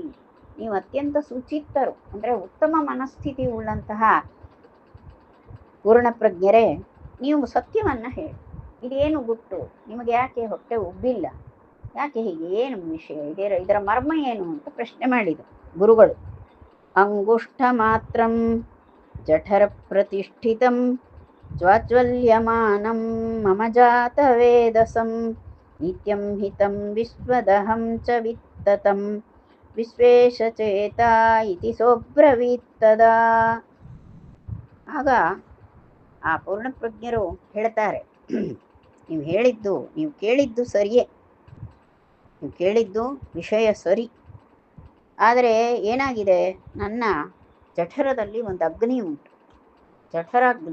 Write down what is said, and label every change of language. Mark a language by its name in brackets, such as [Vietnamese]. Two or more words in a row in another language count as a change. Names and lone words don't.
[Kannada] ನೀವು ಅತ್ಯಂತ ಸುಚಿತ್ತರು ಅಂದರೆ ಉತ್ತಮ ಮನಸ್ಥಿತಿ ಉಳ್ಳಂತಹ ಪೂರ್ಣಪ್ರಜ್ಞರೇ, ನೀವು ಸತ್ಯವನ್ನು ಹೇಳಿ. ಇದೇನು ಗುಟ್ಟು, ನಿಮಗೆ ಯಾಕೆ ಹೊಟ್ಟೆ ಉಬ್ಬಿಲ್ಲ, ಯಾಕೆ ಹೀಗೆ, ಏನು ವಿಷಯ, ಇದರ ಮರ್ಮ ಏನು ಅಂತ ಪ್ರಶ್ನೆ ಮಾಡಿದರು ಗುರುಗಳು. [Sanskrit] ಅಂಗುಷ್ಠ ಮಾತ್ರಂ ಜಠರ ಪ್ರತಿಷ್ಠಿತಂ ಜ್ವಾಜ್ವಲ್ಯಮಾನಂ ಮಮ ಜಾತ ವೇದಸಂ ನಿತ್ಯಂ ಹಿತಂ ವಿಶ್ವದಹಂ ಚ ವಿತ್ತತಂ ವಿಶ್ವೇಶಚೇತ ಇತಿ ಸೋಬ್ರವೀತ್ತದ. [Kannada] ಆಗ ಆ ಪೂರ್ಣಪ್ರಜ್ಞರು ಹೇಳ್ತಾರೆ, ನೀವು ಕೇಳಿದ್ದು ಸರಿಯೇ, ನೀವು ಕೇಳಿದ್ದು ವಿಷಯ ಸರಿ. ಆದರೆ ಏನಾಗಿದೆ, ನನ್ನ ಜಠರದಲ್ಲಿ ಒಂದು ಅಗ್ನಿ ಉಂಟು, ಜಠರಾಗ್ನಿ.